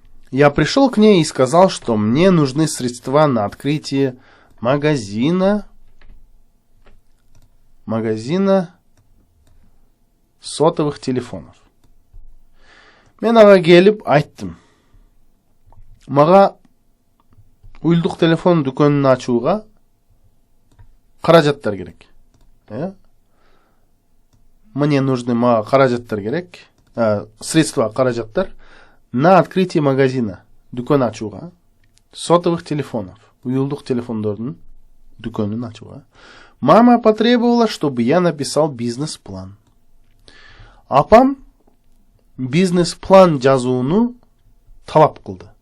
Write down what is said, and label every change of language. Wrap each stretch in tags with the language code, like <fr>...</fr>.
<ru>Я пришел к ней и сказал, что мне нужны средства на открытие магазина сотовых телефонов.</ru> <ky>Мен ага келип айттым. Мага уюлдук телефон дүкөнүн ачууга каражаттар керек.</ky> <ru>Мне нужны</ru> <ky>мага каражаттар керек. Средства, каражаттар</ky> <ru>на открытие магазина,</ru> <ky>дүкөн ачууга,</ky> <ru>сотовых телефонов,</ru> <ky>уюлдук телефондордун дүкөнүн ачууга.</ky> <ru>Мама потребовала, чтобы я написал бизнес-план.</ru> <ky>Апам бизнес-план жазууну талап кылды.</ky>